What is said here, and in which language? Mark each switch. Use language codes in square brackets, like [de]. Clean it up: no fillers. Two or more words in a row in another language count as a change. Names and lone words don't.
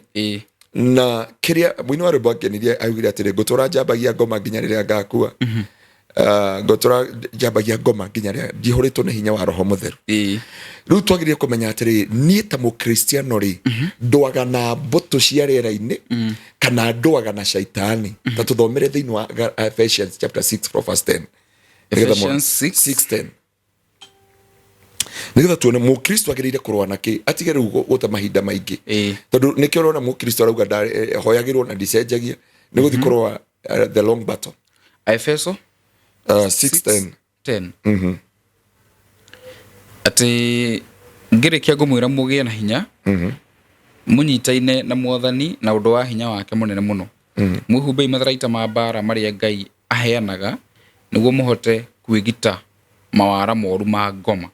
[ki] Na kĩrĩa mũini wa rwĩmbo akĩnirie augire atĩrĩ, ngũtũra njambagia ngoma nginya rĩrĩa ngakua, ngũtũra njambagia ngoma nginya rĩrĩa njihũrĩtwo nĩ hinya wa Roho Mũtheru. Rĩu twagĩrĩire kũmenya atĩrĩ, niĩ ta mũkristiano rĩ, ndũaga na mbũtũ cia rĩera-inĩ kana ndũaga na Shaitani. Ta tũthomere thĩinĩ wa Ephesians chapter 6:10. Ephesians 6:10. Nĩgetha tuone mũkristo agĩrĩire kũrũa na kĩ, atige rĩu gũta mahinda maingĩ, tondũ nĩkĩo ũrona mũkristo arauga hoyagĩrwo na ndicenjagia, nĩ gũthiĩ kũrũa [en] the long battle. [ki] Efeso 6:10. Atĩ ngĩrĩkia ngũmwĩra mũgĩe na hinya, mũnyitaine na Mwathani na ũndũ wa hinya wake mũnene mũno, mwĩhumbei matharaita ma mbara marĩa Ngai aheanaga, nĩguo mũhote kwĩgita mawara moru ma ngoma.